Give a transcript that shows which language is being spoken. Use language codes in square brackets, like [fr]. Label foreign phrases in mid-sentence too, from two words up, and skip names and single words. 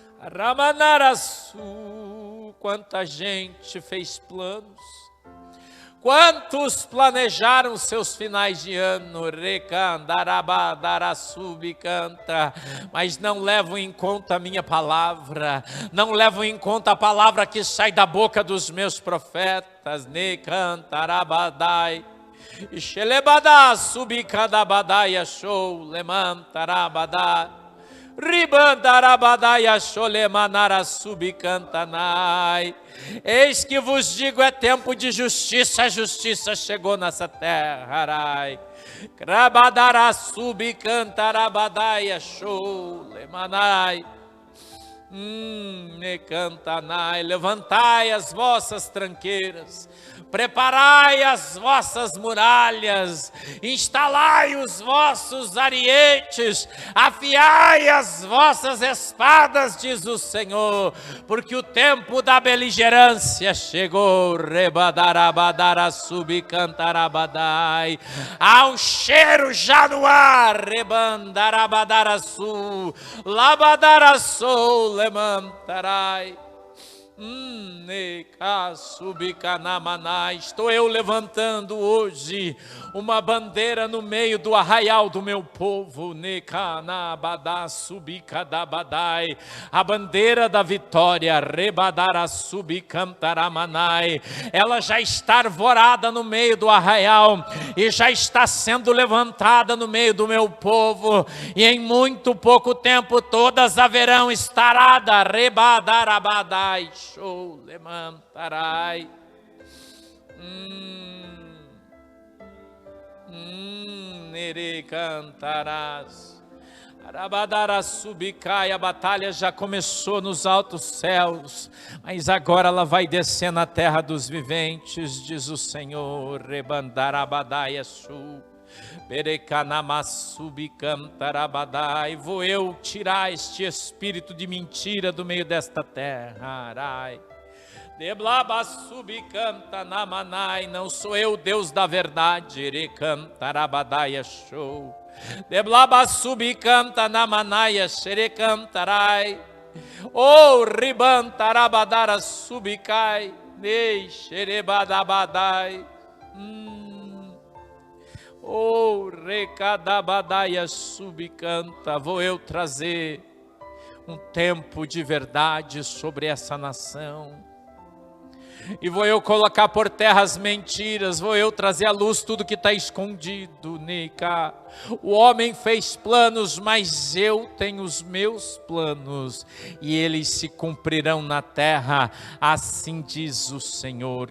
[pt] Ramanarasu, quanta gente fez planos, Quantos planejaram seus finais de ano, canta, mas não levam em conta a minha palavra, não levam em conta a palavra que sai da boca dos meus profetas, necantarabadai, xelebadá, subicadabadai, show, lemantarabadai. Ribandarabadaya cholemanara subicantanai. Eis que vos digo, é tempo de justiça, a justiça chegou nessa terra, arai. Krabadara subicantarabadaya cholemanai. Necantanai. Levantai as vossas tranqueiras, preparai as vossas muralhas, instalai os vossos arietes, afiai as vossas espadas, diz o Senhor, porque o tempo da beligerância chegou. Rebadarabadara subicantarabadai. Há um cheiro já no ar. Rebandarabadarasu, labadarasu, lemantarai. Estou eu levantando hoje uma bandeira no meio do arraial do meu povo, a bandeira da vitória, ela já está arvorada no meio do arraial e já está sendo levantada no meio do meu povo, e em muito pouco tempo todas haverão estarada, rebadarabadai. Show, lemantarai. Nere cantarás. Arabadara subicai. A batalha já começou nos altos céus, mas agora ela vai descer na terra dos viventes, diz o Senhor. Rebandarabadai su. Berecanamassubicamtarabadai. Vou eu tirar este espírito de mentira do meio desta terra. Arai. Deblabasubicantanamanai. Não sou eu, Deus da verdade. Erecantarabadai show. Deblabasubicantanamanai xerecantarai. Oh, ribantarabadara subicai. Nei xerebadabadai. Oh, recadabadaia subicanta. Vou eu trazer um tempo de verdade sobre essa nação, e vou eu colocar por terra as mentiras, vou eu trazer à luz tudo que está escondido. Nica. O homem fez planos, mas eu tenho os meus planos, e eles se cumprirão na terra, assim diz o Senhor.